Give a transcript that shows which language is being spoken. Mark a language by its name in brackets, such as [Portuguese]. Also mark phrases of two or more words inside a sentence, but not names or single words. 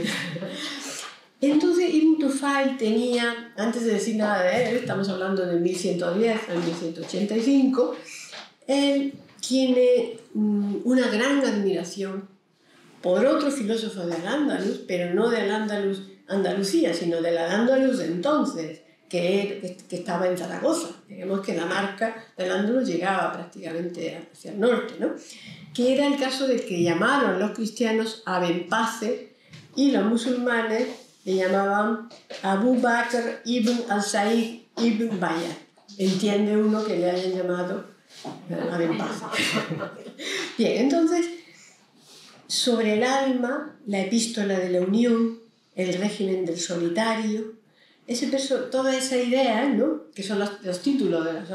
[Spanish] Entonces Ibn Tufail tenía, antes de decir nada de él, estamos hablando de 1110 al 1185, él tiene una gran admiración por otro filósofo de Al-Ándalus, pero no de Al-Ándalus Andalucía, sino del Al-Ándalus de entonces, que estaba en Zaragoza. Digamos que la marca del Al-Ándalus llegaba prácticamente hacia el norte, ¿no? Que era el caso de que llamaron los cristianos a Benpace y los musulmanes le llamaban Abu Bakr ibn al-Sa'id ibn Bayat. Entiende uno que le hayan llamado a Benpace. Bien, entonces, sobre el alma, la epístola de la unión, el régimen del solitario, toda esa idea, ¿no?, que son los títulos de las